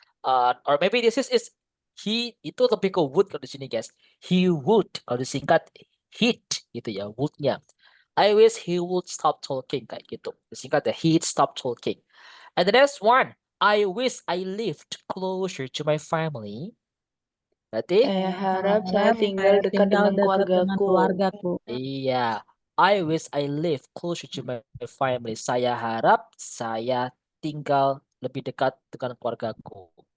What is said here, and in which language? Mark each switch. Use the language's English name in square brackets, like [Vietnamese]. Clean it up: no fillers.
[English] Or maybe this is he [Indonesian] itu lebih ke [English] would [Indonesian] kalau di sini [English] guys. [Indonesian] He would kalau disingkat hit gitu ya, would-nya. [English] I wish he would stop talking [Indonesian] kayak gitu. Disingkat ya, [English] he'd stop talking. And the next one, I wish I lived closer to my family. [Indonesian] Berarti Saya harap saya tinggal dekat dengan keluargaku. [English] iya, I wish I live closer to my family. [Indonesian] Saya harap saya tinggal lebih dekat dengan keluargaku.